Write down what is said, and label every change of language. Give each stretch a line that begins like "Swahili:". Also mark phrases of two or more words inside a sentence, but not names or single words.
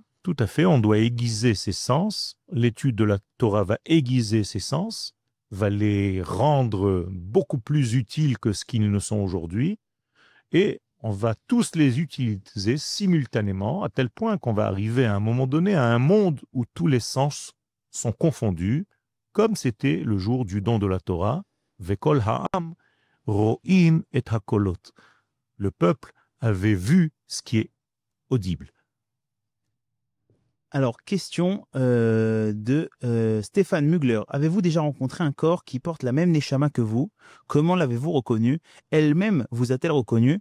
French: Tout à fait, on doit aiguiser ses sens. L'étude de la Torah va aiguiser ses sens, va les rendre beaucoup plus utiles que ce qu'ils ne sont aujourd'hui, et on va tous les utiliser simultanément, à tel point qu'on va arriver à un moment donné à un monde où tous les sens sont confondus, comme c'était le jour du don de la Torah,
Hebrew: וכל העם רואים את הקולות.
French: Le peuple avait vu ce qui est audible. Alors, question de Stéphane Mugler. Avez-vous déjà rencontré un corps qui porte la même Neshama que vous? Comment l'avez-vous reconnu? Elle-même vous a-t-elle reconnu?